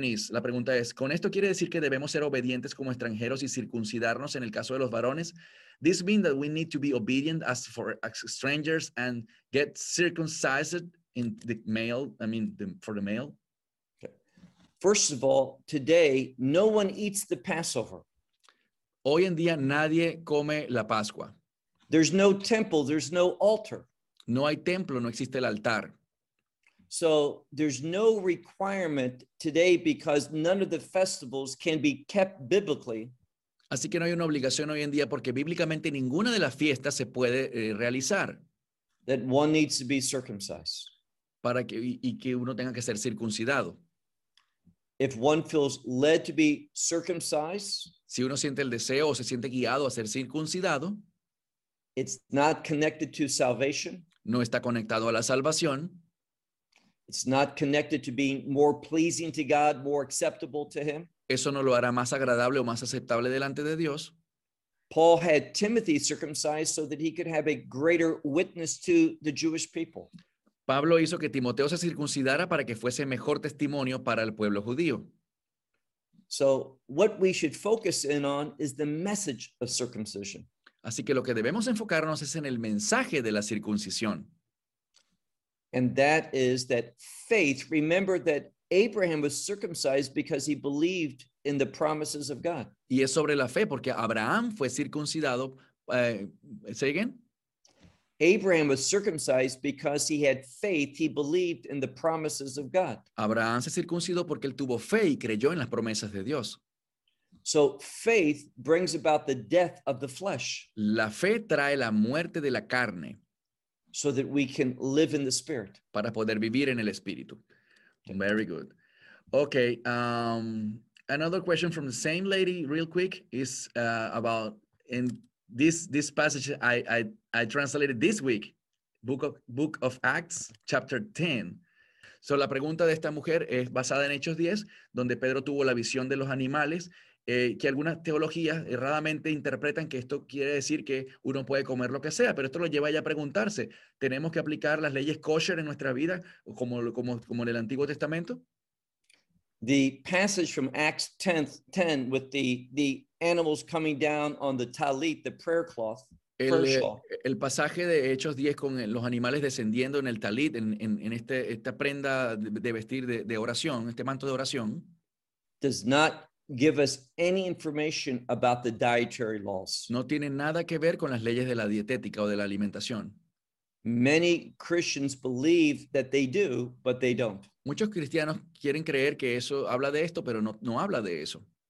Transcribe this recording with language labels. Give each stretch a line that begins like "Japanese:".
Spanish: La pregunta es, ¿con esto quiere decir que debemos ser obedientes como extranjeros y circuncidarnos en el caso de los varones?
English: This means that we need to be obedient as for strangers and get circumcised in the male, I mean, for the male? Okay. First of all, today, no one eats the Passover.
Spanish: Hoy en día, nadie come la Pascua.
English: There's no temple, there's no altar.
Spanish: No hay templo, no existe el altar.
English: So there's no requirement today because none of the festivals can be kept biblically.
Spanish: Así que no hay una obligación hoy en día porque bíblicamente ninguna de las fiestas se puede realizar.
English: That one needs to be circumcised.
Spanish: Para que, y que uno tenga que ser circuncidado.
English: If one feels led to be circumcised,
Spanish: si uno siente el deseo o se siente guiado a ser circuncidado,
English: it's not connected to salvation.
Spanish: No está conectado a la salvación.
English: It's not connected to being more pleasing to God, more acceptable to him.
Spanish: Eso no lo hará más agradable o más aceptable delante de Dios.
English: Paul had Timothy circumcised so that he could have a greater witness to the Jewish people.
Spanish: Pablo hizo que Timoteo se circuncidara para que fuese mejor testimonio para el pueblo judío.
English: So what we should focus in on is the message of circumcision.
Spanish: Así que lo que debemos enfocarnos es en el mensaje de la circuncisión.
English: And that is that faith, remember that Abraham was circumcised because he believed in the promises of God.
Spanish: Y es sobre la fe, porque Abraham fue circuncidado.
English: Say again? Abraham was circumcised because he had faith, he believed in the promises of God.
Spanish: Abraham se circuncidó porque él tuvo fe y creyó en las promesas de Dios.
English: So faith brings about the death of the flesh.
Spanish: La fe trae la muerte de la carne.
English: So that we can live in the spirit.
Spanish: Para poder vivir en el espíritu.
English: Very good. Okay. Another question from the same lady, real quick, is about in this passage I translated this week, Book of Acts, chapter 10.
Spanish: So la pregunta de esta mujer es basada en Hechos 10, donde Pedro tuvo la visión de los animales. Que algunas teologías erradamente interpretan que esto quiere decir que uno puede comer lo que sea, pero esto lo lleva ya a preguntarse, ¿tenemos que aplicar las leyes kosher en nuestra vida como en el Antiguo Testamento?
English: The passage from Acts 10 with the animals coming down on the talit, the prayer cloth,
Spanish: el pasaje de Hechos 10 con los animales descendiendo en el talit, en esta prenda de vestir de oración, este manto de oración,
English: does not give us any information about the dietary laws.
Spanish: No tiene nada que ver con las leyes de la dietética o de la alimentación.
English: Many Christians believe that they do, but they don't.
Spanish: Muchos cristianos quieren creer que eso habla de esto, pero no habla de eso.